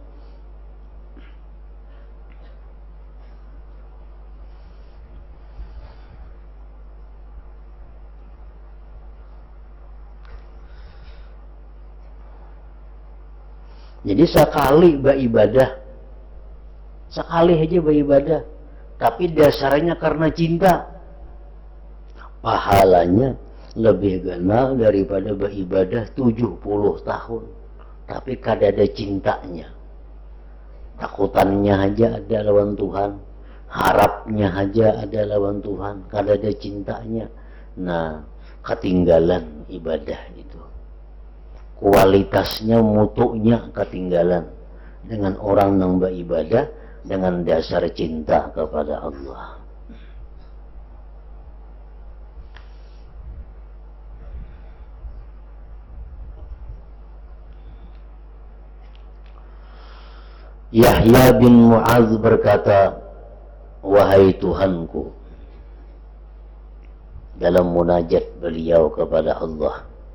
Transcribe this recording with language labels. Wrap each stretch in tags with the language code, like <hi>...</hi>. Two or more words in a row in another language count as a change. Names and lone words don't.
<bjn>Jadi sekali beribadah, sekali aja beribadah, tapi dasarnya karena cinta, pahalanya lebih gana daripada beribadah 70 tahun, tapi kada ada cintanya. Takutannya aja ada lawan Tuhan, harapnya aja ada lawan Tuhan, kada ada cintanya. Nah,</bjn> <id>ketinggalan ibadah itu. kualitasnya, mutunya ketinggalan dengan orang yang beribadah dengan dasar cinta kepada Allah. Yahya bin Mu'adz berkata, wahai Tuhanku, dalam munajat beliau kepada Allah.</id>